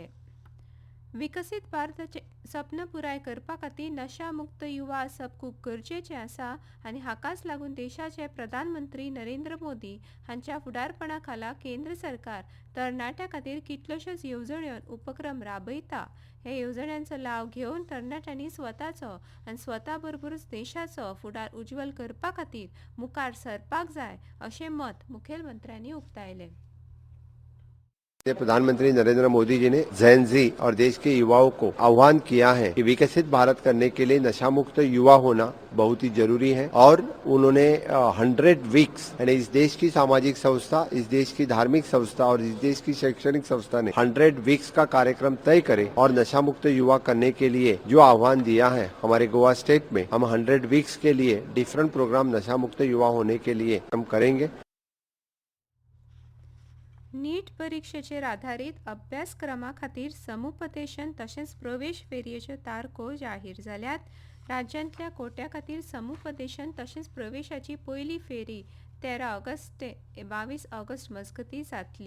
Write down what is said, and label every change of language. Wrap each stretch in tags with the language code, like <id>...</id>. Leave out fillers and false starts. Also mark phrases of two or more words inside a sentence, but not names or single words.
<kok>विकसीत भारताचे सपन पुराय करपा खातीर नशा मुक्त युवा आसप खूब गरजेचें आसा आनी हाकाच लागून देशाचे प्रधानमंत्री नरेंद्र मोदी हांच्या फुडारपणा खाला केंद्र सरकार तरणाट्यां खातीर कितल्योश्योच येवजण्यो उपक्रम राबयता। ह्या येवजण्यांचो लाव घेवन तरणाट्यांनी स्वताचो आनी स्वता बरोबरूच देशाचो फुडार उज्वल करपा खातीर मुखार सरपाक जाय अशें मत मुखेलमंत्र्यांनी उक्तायलें।</kok> <hi>प्रधानमंत्री नरेंद्र मोदी जी ने जेन जी और देश के युवाओं को आह्वान किया है कि विकसित भारत करने के लिए नशा मुक्त युवा होना बहुत ही जरूरी है और उन्होंने 100 वीक्स यानी इस देश की सामाजिक संस्था, इस देश की धार्मिक संस्था और इस देश की शैक्षणिक संस्था ने 100 वीक्स का कार्यक्रम तय करे और नशा मुक्त युवा करने के लिए जो आह्वान दिया है। हमारे गोवा स्टेट में हम 100 वीक्स के लिए</hi> <en>different program</en> <hi>नशा मुक्त युवा होने के लिए हम करेंगे।</hi> <kok>नीट परीक्षेचेर आधारीत अभ्यासक्रमा खातीर समुपदेशन तशेंच प्रवेश फेरयेच्यो तारखो जाहीर जाल्यात। राज्यांतल्या कोट्या खातीर समुपदेशन तशेंच प्रवेशाची पयली फेरी 13 ऑगस्ट ते 22 ऑगस्ट मजगतीं जातली।</kok>